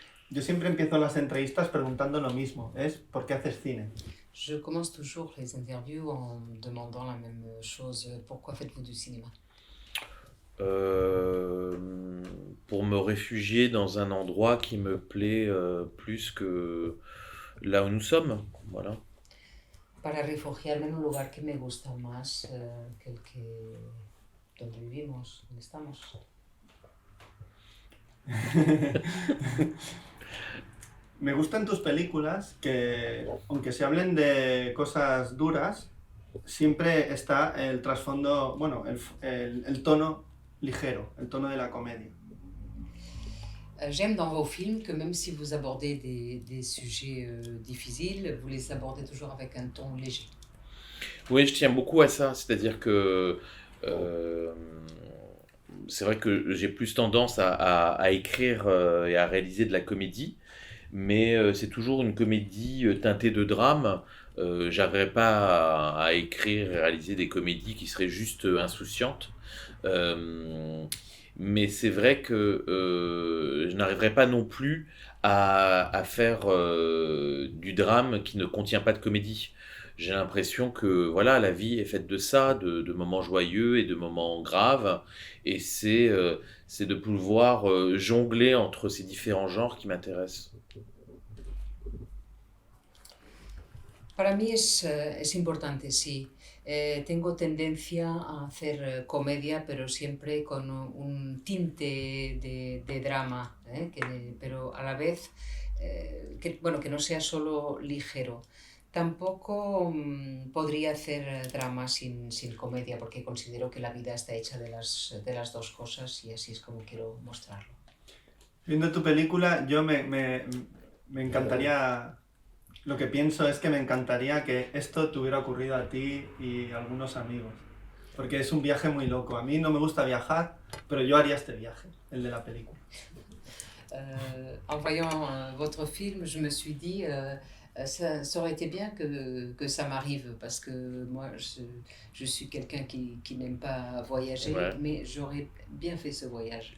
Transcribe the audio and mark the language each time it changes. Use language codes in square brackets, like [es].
[es] Yo siempre empiezo las entrevistas preguntando lo mismo, es ¿por qué haces cine? [fr] Je commence toujours les interviews en demandant la même chose. Pourquoi faites-vous du cinéma? Euh, pour me réfugier dans un endroit qui me plaît plus que là où nous sommes. Voilà. [es] Para refugiarme en un lugar que me gusta más que el que donde vivimos, donde estamos. Me gustan tus películas que, aunque se hablen de cosas duras, siempre está el trasfondo, bueno, el tono ligero, el tono de la comedia. [fr] J'aime dans vos films que même si vous abordez des sujets difficiles, vous les abordez toujours avec un ton léger. Oui, je tiens beaucoup à ça. C'est-à-dire que euh, c'est vrai que j'ai plus tendance à écrire et à réaliser de la comédie, mais c'est toujours une comédie teintée de drame. J'arriverai pas à écrire et réaliser des comédies qui seraient juste insouciantes. Euh, mais c'est vrai que je n'arriverai pas non plus à faire du drame qui ne contient pas de comédie. J'ai l'impression que voilà, la vie est faite de ça, de moments joyeux et de moments graves, et c'est de pouvoir jongler entre ces différents genres qui m'intéressent. [es] Para mí es importante, sí. Tengo tendencia a hacer comedia, pero siempre con un tinte de drama, pero a la vez bueno, que no sea solo ligero. Tampoco podría hacer drama sin comedia, porque considero que la vida está hecha de las dos cosas y así es como quiero mostrarlo. Viendo tu película, me encantaría, lo que pienso es que me encantaría que esto te hubiera ocurrido a ti y a algunos amigos. Porque es un viaje muy loco. A mí no me gusta viajar, pero yo haría este viaje, el de la película. [fr] En voyant votre film, je me suis dit, ça aurait été bien que ça m'arrive, parce que moi, je suis quelqu'un qui n'aime pas voyager, Ouais. mais j'aurais bien fait ce voyage.